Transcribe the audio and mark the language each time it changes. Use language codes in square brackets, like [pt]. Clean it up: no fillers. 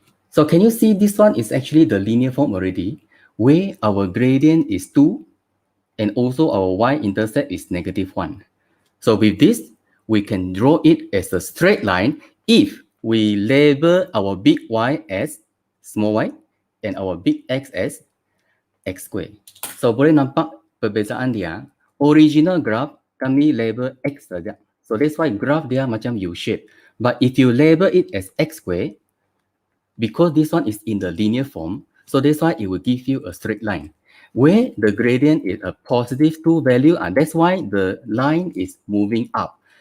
[en] So can you see this one is actually the linear form already, where our gradient is 2, and also our y-intercept is negative 1. So with this, we can draw it as a straight line if we label our big Y as small y, and our big X as x squared. [ms] So boleh nampak perbezaan dia. Original graph kami label X saja. [en] So that's why graph [ms] dia macam [en] U shape. But if you label it as x squared, because this one is in the linear form, so that's why it will give you a straight line. Where the gradient is a positive 2 value, and that's why the line is moving up.